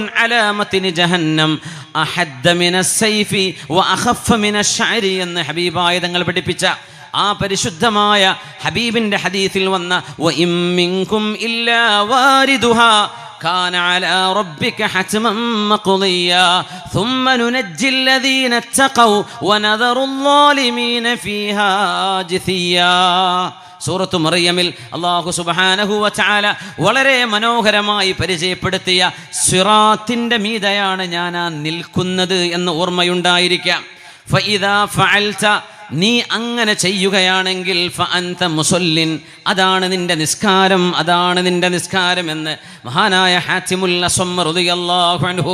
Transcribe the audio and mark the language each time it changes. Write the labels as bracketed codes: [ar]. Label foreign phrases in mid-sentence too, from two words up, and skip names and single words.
[ar] على متن جهنم أحد من السيف وأخف من الشعر [ml] എന്ന് ഹബീബായ തങ്ങൾ പഠിപ്പിച്ച ആ പരിശുദ്ധമായ ഹബീബിന്റെ ഹദീസിൽ വന്ന [ar] وإن منكم إلا واردها كان على ربك حتما مقضيا ثم ننجي الذين اتقوا ونذر الظالمين فيها جثيا. [ml] സൂറത്തു മറിയമിൽ അല്ലാഹു [ar] سبحانه وتعالى [ml] വളരെ മനോഹരമായി പരിചയപ്പെടുത്തിയ സിറാത്തിന്റെ മീതയാണ് ഞാൻ നിൽക്കുന്നത് എന്ന് ഓർമ്മയുണ്ടായിരിക്കാം. [ar] فإذا فعلت, [ml] നീ അങ്ങനെ ചെയ്യുകയാണെങ്കിൽ [ar] فأنت مصل, [ml] അതാണ് നിന്റെ നിസ്കാരം, അതാണ് നിന്റെ നിസ്കാരം എന്ന് മഹാനായ ഹാത്തിമുൽ അസ്വം [ar] رضي الله عنه.